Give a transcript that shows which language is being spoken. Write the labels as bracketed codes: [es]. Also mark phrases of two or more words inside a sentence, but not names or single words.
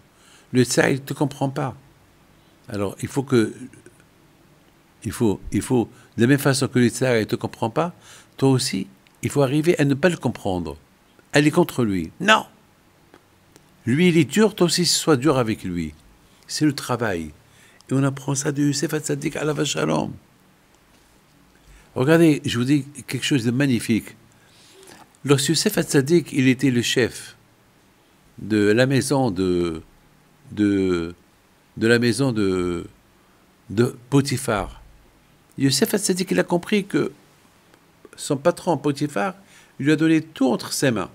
[fr] Le Yetzirah, il ne te comprend pas. Alors, il faut, de la même façon que le Yetzirah ne te comprend pas, toi aussi, il faut arriver à ne pas le comprendre. Aller contre lui. Non. Lui, il est dur, toi aussi, sois dur avec lui. C'est le travail. Et on apprend ça de Youssef Hatzadik [he] עליו השלום. [fr] Regardez, je vous dis quelque chose de magnifique. Lorsque Youssef Hatzadik, il était le chef de la maison de Potiphar. Youssef Hatzadik, il a compris que son patron Potiphar lui a donné tout entre ses mains.